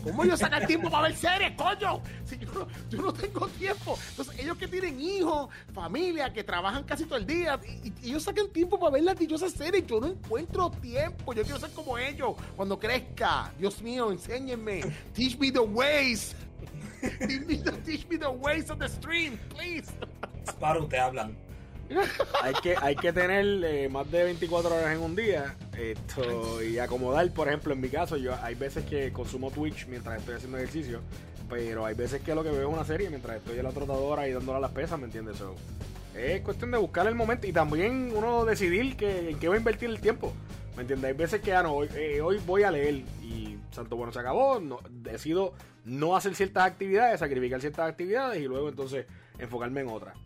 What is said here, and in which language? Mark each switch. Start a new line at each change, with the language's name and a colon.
Spanish: ¿Cómo ellos sacan tiempo para ver series, coño? Si yo no tengo tiempo. Entonces, ellos que tienen hijos, familia, que trabajan casi todo el día, y ellos sacan tiempo para ver las dichosas series. Yo no encuentro tiempo. Yo quiero ser como ellos cuando crezca. Dios mío, enséñenme.
English: Teach me the ways. You need to teach me the ways of the stream, please.
Spanish: Sparrow, te hablan. Hay que tener más de 24 horas en un día esto, y acomodar. Por ejemplo, en mi caso, yo hay veces que consumo Twitch mientras estoy haciendo ejercicio, pero hay veces que lo que veo es una serie mientras estoy en la trotadora y dándole a las pesas, ¿me entiendes? So, es cuestión de buscar el momento y también uno decidir en qué va a invertir el tiempo, ¿me entiendes? Hay veces que hoy voy a leer y santo bueno, se acabó, no, decido no hacer ciertas actividades, sacrificar ciertas actividades y luego entonces enfocarme en otras.